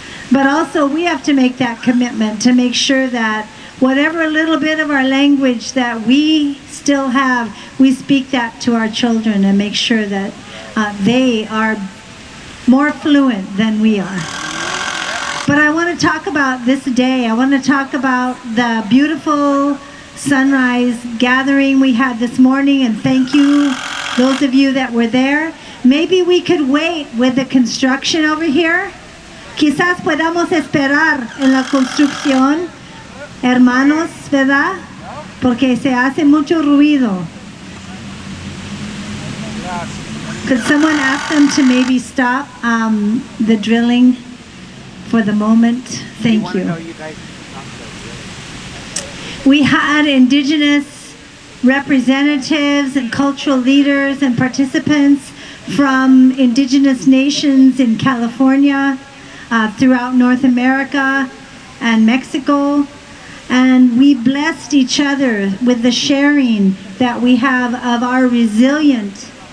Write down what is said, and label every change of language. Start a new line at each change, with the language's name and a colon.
English: But also we have to make that commitment to make sure that whatever little bit of our language that we still have, we speak that to our children and make sure that they are more fluent than we are. But I want to talk about this day. I want to talk about the beautiful sunrise gathering we had this morning, and thank you, those of you that were there. Maybe we could wait with the construction over here.
Spanish: Quizás podamos esperar en la construcción, hermanos, ¿verdad? Porque se hace mucho ruido.
English: Could someone ask them to maybe stop the drilling for the moment? Thank you. We had Indigenous representatives and cultural leaders and participants from Indigenous nations in California, throughout North America and Mexico, and we blessed each other with the sharing that we have of our resilient